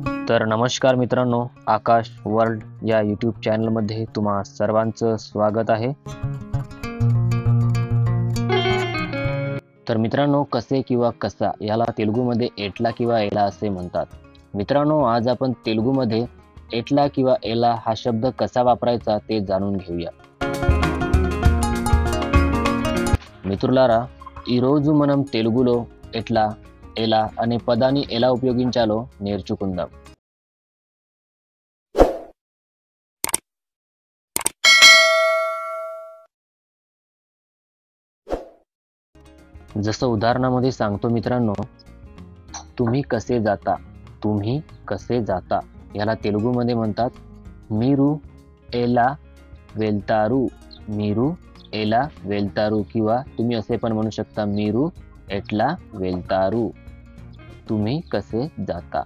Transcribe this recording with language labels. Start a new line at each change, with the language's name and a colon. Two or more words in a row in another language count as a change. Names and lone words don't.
Marathi: तर नमस्कार मित्रांनो, आकाश वर्ल्ड या यूट्यूब चॅनलमध्ये तुम्हा सर्वांचं स्वागत आहे। तर मित्रांनो, कसे किंवा कसा याला तेलुगूमध्ये एटला किंवा एला असे म्हणतात। मित्रांनो, आज आपण तेलुगूमध्ये एटला किंवा एला हा शब्द कसा वापरायचा ते जाणून घेऊया।
Telugu: మిత్రులారా, ఈ రోజు మనం తెలుగులో ఎట్లా ఎలా అనే పదాన్ని ఎలా ఉపయోగించాలో నేర్చుకుందాం।
Marathi: जसं उदाहरणामध्ये सांगतो मित्रांनो, तुम्ही कसे जाता, तुम्ही कसे जाता याला तेलुगूमध्ये म्हणतात
Telugu: మీరు ఎలా వెళ్తారు, మీరు ఎలా వెళ్తారు,
Marathi: किंवा तुम्ही असे पण म्हणू शकता
Telugu: మీరు ఎట్లా వెళ్తారు,
Marathi: तुम्ही कसे जाता।